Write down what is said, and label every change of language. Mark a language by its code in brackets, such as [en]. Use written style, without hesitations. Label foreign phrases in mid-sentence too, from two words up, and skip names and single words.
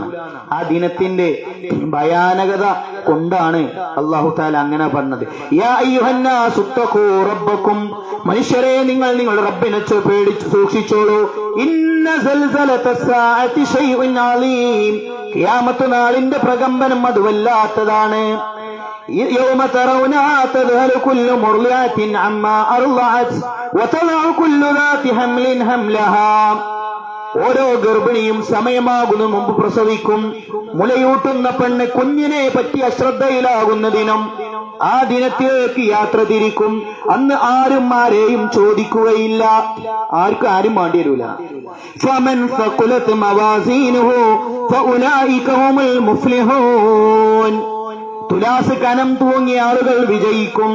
[ml] ആ ദിനത്തിന്റെ ഭയാനകത കൊണ്ടാണ് അല്ലാഹു തആല അങ്ങനെ പറഞ്ഞത്. [ar] يا أيها الناس اتقوا ربكم, [ml] മനുഷ്യരെ നിങ്ങൾ നിങ്ങളുടെ റബ്ബിനെ പേടിച്ച് സൂക്ഷിച്ചോളൂ. [ar] إن زلزلة الساعة شيء عليم, [ml] ഖിയാമത്ത് നാളിന്റെ പ്രകമ്പനം അത് വല്ലാത്തതാണ്. [ar] يوم ترونها تذهل كل مرضعة عما أرضعت وتضع كل ذات حمل حملها. [ml] ഓരോ ഗർഭിണിയും സമയമാകുന്ന മുമ്പ് പ്രസവിക്കും. മുലയൂട്ടുന്ന പെണ്ണ് കുഞ്ഞിനെ പറ്റി അശ്രദ്ധയിലാകുന്ന ദിനം. ആ ദിനത്തിലേക്ക് യാത്ര തിരിക്കും. അന്ന് ആരെയും ചോദിക്കുകയില്ല, ആരും വേണ്ടി വരൂല. [ar] فمن ثقلت موازينه فأولئك هم المفلحون, [ml] തുലാസ് കനം തൂങ്ങിയ ആളുകൾ വിജയിക്കും.